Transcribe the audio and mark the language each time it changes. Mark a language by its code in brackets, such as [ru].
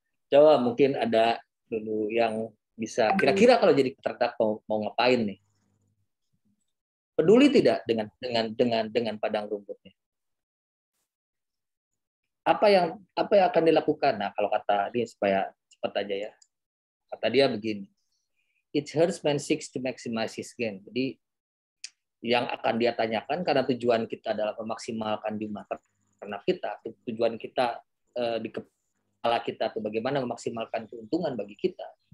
[id] Coba mungkin ada dulu yang bisa kira-kira kalau jadi peternak mau ngapain nih? Peduli tidak dengan padang rumputnya? Apa yang akan dilakukan? Nah, kalau kata dia supaya cepat aja ya. Kata dia begini. [en] Each herdsman seeks to maximize his gain. [id] Jadi yang akan dia tanyakan karena tujuan kita adalah memaksimalkan jumlah ternak kita, tujuan kita di kepala kita itu bagaimana memaksimalkan keuntungan bagi kita.